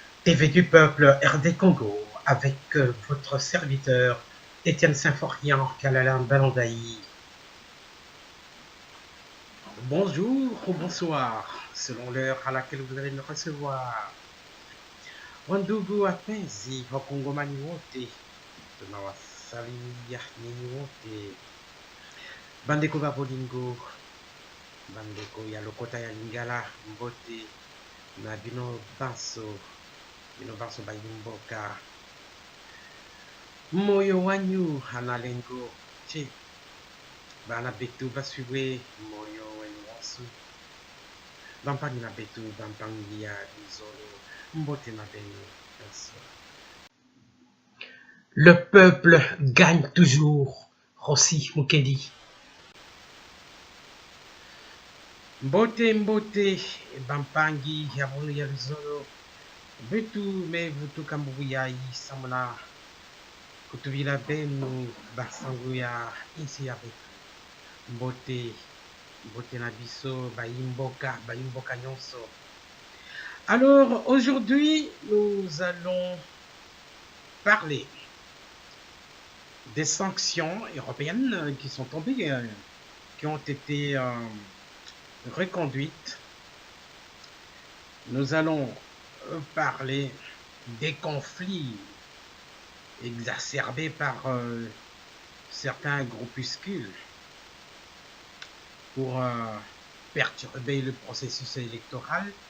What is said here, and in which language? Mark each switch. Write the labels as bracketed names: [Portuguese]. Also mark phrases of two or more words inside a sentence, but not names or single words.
[French] TV du peuple RD Congo avec votre serviteur Étienne Symphorien Kalalam Balandaï. Bonjour ou bonsoir, selon l'heure à laquelle vous allez me recevoir. [Swahili] Wandugu wapenzi wakongomani wote, tunawasalimia nyinyi wote. [Lingala] Bandeko ba bolingo, bandeko ya lokota ya lingala mbote na bino banso bayimboka. [Luba-Lulua] Moyo wanyu analengo che bana betu basuwe moyo wenyu wansu [Kongo] bampani na betu bampangi ya bizolo mbote na benu banso. [French] Le peuple gagne toujours. Rossi Mukendi. [Kongo] Mbote bampangi ya bonu ya bizolo betu me vutu kambubu ya isamuna kutubila benu basangu ya insi ya betu. [Lingala] Mbote na biso bayimboka nyonso. [French] Alors aujourd'hui nous allons parler des sanctions européennes qui sont tombées, qui ont été reconduites. Nous allons parler des conflits exacerbés par certains groupuscules pour perturber le processus électoral.